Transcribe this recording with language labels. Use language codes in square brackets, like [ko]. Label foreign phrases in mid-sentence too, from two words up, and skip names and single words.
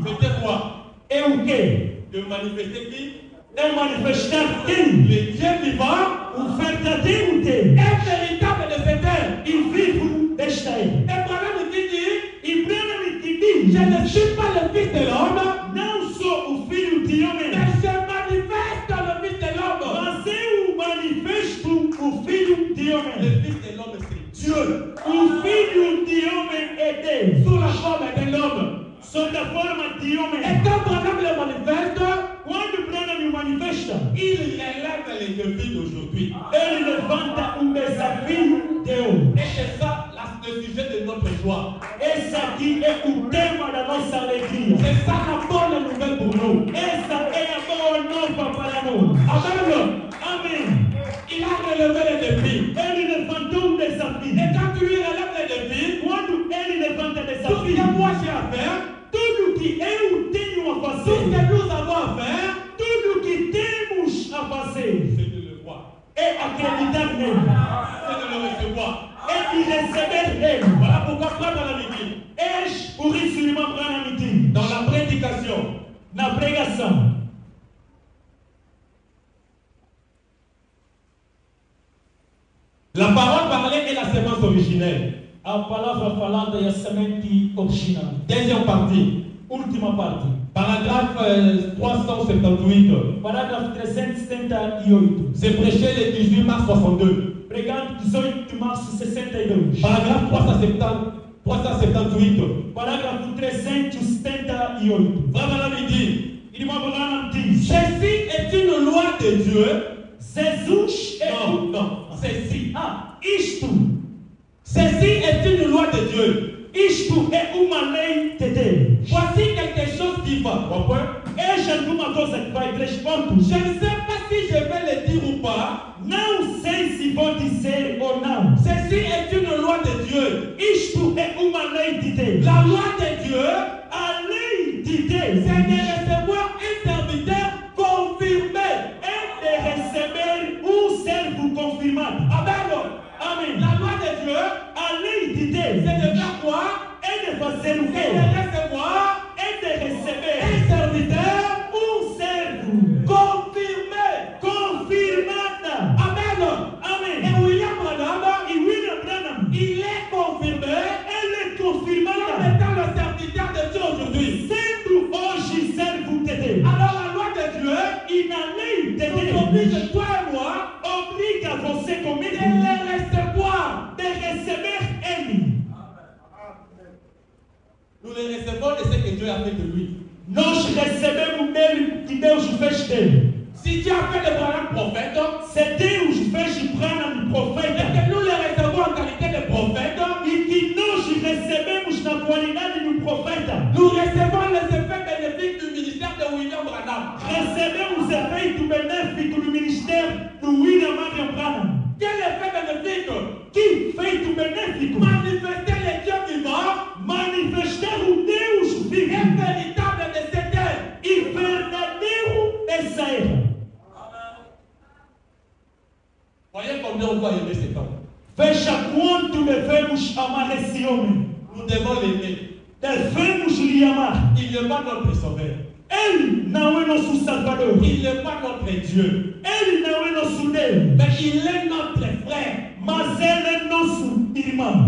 [fr] C'était quoi? [pt] É o quê? [fr] De manifester qui? [pt] É manifestar quem? [fr] Le Dieu vivant, [pt] O verdadeiro Deus. [fr] un véritable de cette terre. [pt] E vivo desta era. [fr] Et Branham qui dit, [pt] E Branham que diz, [fr] je ne suis pas le Fils de l'homme, [pt] não sou o Filho de homem, [fr] mais je manifeste le Fils de l'homme. [pt] mas eu manifesto o Filho de homem. [fr] Le Fils de l'homme, c'est Dieu, [pt] O Filho de homem é Deus, [fr] sous la forme d'un homme. [pt] sob a forma de homem. [fr] Et quand Branham le manifeste, [pt] Quando Branham manifesta, [fr] il élève les défis d'aujourd'hui. [pt] ele levanta desafio de hoje. [fr] Et c'est ça le sujet de notre joie. [pt] Esse aqui é o tema da nossa alegria. [fr] C'est ça la bonne nouvelle pour nous. [pt] Essa é a boa nova para nós. [fr] Amen. [pt] Amém. [fr] Il a relevé les défis. [pt] Ele levantou desafio. [fr] Et quand tu lui relèves les défis, [pt] Quando ele levanta [fr] tout ce [pt] desafio, [fr] que moi j'ai à faire, [pt] tudo que eu tenho a [fr] tout ce [pt] fazer, [fr] que nous avons à faire, [pt] tudo que temos a fazer, [fr] c'est de le voir. [pt] é acreditar nele. [fr] Voilà pourquoi frère Branham dit, dans la prédication, [pt] na pregação, [fr] la parole parlée est la sémence originelle. [pt] a palavra falada é a semente original. [fr] Deuxième partie, [pt] Última parte, [fr] paragraphe 378. [pt] parágrafo 378. [fr] C'est prêché le 18 mars 62. [pt] Pregado 18 de março de 62. [fr] Paragraphe 378. [pt] Parágrafo 378. [fr] Frère Branham dit, [pt] Irmão Branham diz: [fr] ceci est une loi de Dieu. [pt] Jesus é [fr] Non, ceci. [pt] Isto [fr] Ceci est une loi de Dieu. [pt] Isto é uma lei de Deus. [fr] Voici quelque chose qui va. [pt] É alguma coisa que vai 3 pontos. [fr] Je ne sais pas si je vais le dire ou pas. [pt] Não sei se vou dizer ou não. [fr] Ceci est une loi de Dieu. [pt] Isto é uma lei de Deus. [fr] La loi de Dieu, [pt] A lei de Deus [fr] c'est de recevoir un serviteur confirmé. [pt] é de receber servo confirmado. [fr] Amen. [pt] Amém. [fr] La loi de Dieu, [pt] A lei de Deus [fr] c'est de faire quoi? [pt] é de fazer o [fr] C'est [pt] quê? [fr] de recevoir [pt] É de receber [fr] un serviteur [pt] servo [fr] confirmé. [pt] confirmada. [fr] Amen. [pt] Amém. [fr] Et William Branham, [pt] E William Branham, [fr] il est confirmé [pt] ele é [fr] comme [pt] confirmada. [fr] étant le serviteur de Dieu aujourd'hui. [pt] Sendo hoje servo de Deus. [fr] Alors la loi de Dieu [pt] E na lei de [fr] nous oblige, [pt] Deus [fr] toi et moi, [pt] obriga você [fr] de [pt] comigo [fr] le recevoir. [pt] de receber ele. [fr] Nous le recevons de ce que Dieu a fait de lui. [pt] Nós recebemos dele que Deus fez dele. [fr] Si Dieu a fait de Branham prophète, [pt] Se Deus fez Branham [fr] et [pt] profeta [fr] que nous le recevons en qualité de prophète, [pt] e que nós recebemos na qualidade de profeta, [fr] nous recevons les effets bénéfiques du ministère de William Branham. [pt] recebemos o efeito benéfico do ministério do William Marion Branham. [fr] Quel effet bénéfique? [pt] Que feito benéfico! [fr] Manifester les dieux vivants [pt] Manifestar o Deus [fr] et [pt] vivo [fr] véritable de cette terre. [pt] e verdadeiro dessa era. [fr] Voyez combien on doit aimer cet homme. [pt] Veja quanto devemos amar esse homem. [fr] Nous devons l'aimer. [pt] Devemos lhe amar. [fr] Il n'est pas notre sauveur. [pt] Ele não é nosso Salvador. [fr] Il n'est pas notre Dieu. [pt] Ele não é nosso Deus. [fr] Mais il est notre frère. [pt] Mas ele é nosso irmão.